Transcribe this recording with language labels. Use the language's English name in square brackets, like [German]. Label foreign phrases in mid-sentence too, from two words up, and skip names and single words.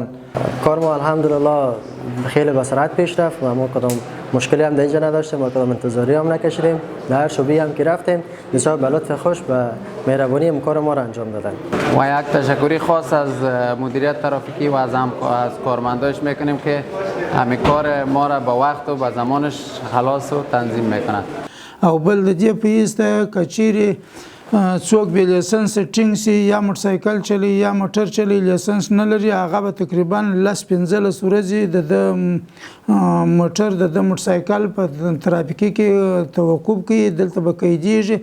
[Persian] کار ما الحمدلله خیلی به سرعت پیش رفت و ما کدام مشکلی هم در اینجا نداشتیم و کدام انتظاری هم نکشیدیم. در هر شعبه‌ای هم که رفتیم بسیار به لطف خوش و مهربانی کار ما را انجام دادن. و یک تشکری خاص از مدیریت ترافیکی و از کارمنداش میکنیم که همه کار ما را به وقت و به زمانش خلاص و تنظیم میکنند. [Pashto] او بل د دې په ایسته کچيري څوک به لیسنس ټینګ سي یا موټرسایکل چلی یا موټر چلی لیسنس نه لري هغه به تقریبا 15 ورځې د موټر د موټرسایکل په ترافیکي کې توقف کوي، دلته به قیدیږي.